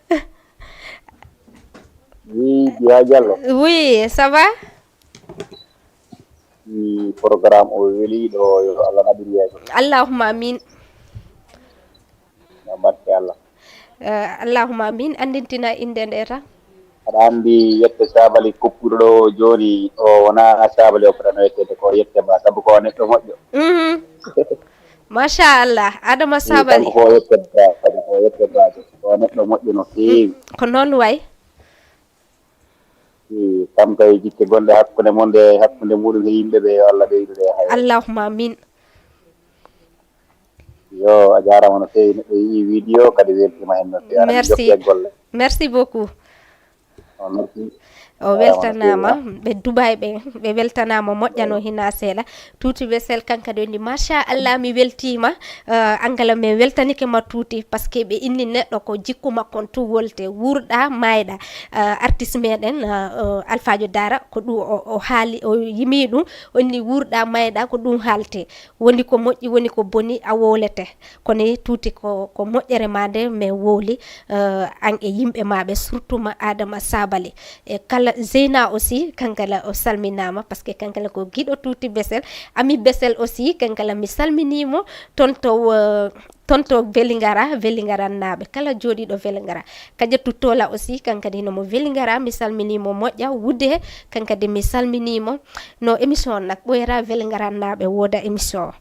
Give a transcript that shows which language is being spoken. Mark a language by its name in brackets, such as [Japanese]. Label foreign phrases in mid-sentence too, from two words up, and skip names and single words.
[French] Oui, Dia Diallo. Oui, ça va? [Fula] Programme o weli ɗo yo Allah naɓiri yeeso. Allahumma amin. No barke Allah. Allahumma amin. Andintina inde nde tan. Aɗa anndi yette sabali koppuɗo ɗo joni o wona sabali o fotano yettede ko yette ma sabu ko neɗɗo moƴƴo. Masha Allah, Adama sabali. Ko yettede ba kadi ko yettede ba ko neɗɗo moƴƴo no feewi. Ko noon way. Kam kay jikke gonɗe hakkunde muɗum e yimɓe ɓe yo Allah ɓeydude hay Allahumma amin. yo a jarama no feewi neɗɗo yii vidéo kadi weltima hen no feewi [French] merci merci beaucoup merci [Fula] o weltanama ɓe Dubai ɓe weltanama moƴƴano hina seeɗa tuuti wesel kankadi ndi machallah mi weltima angala mi weltanike ma tuuti [French] par ce que [Fula] ɓe inni neɗɗo ko jikku makko tu wolte wurɗa mayɗa artiste meɗen Alphadio Dara ko ɗum o haali o yimi ɗum o inni wurɗa mayɗa ko ɗum haalte woni ko moƴƴi woni ko boni a wowlete kono tuuti ko moƴƴere ma nde mi wowli an e yimɓe maɓe surtout ma Adama Sabali e kala Zeyna aussi kankala o salminama [French] parce que [Fula] kankala ko giɗo tuuti Besel Ami Besel aussi kankala mi salminimo tonto Velingara naɓe kala joɗiɗo Velingara Kadiatou Tola aussi kankadi nomo Velingara mi salminimo moƴƴa Wudde kankadi mi salminimo no émission nak ɓoyata Velingara naɓe woda émission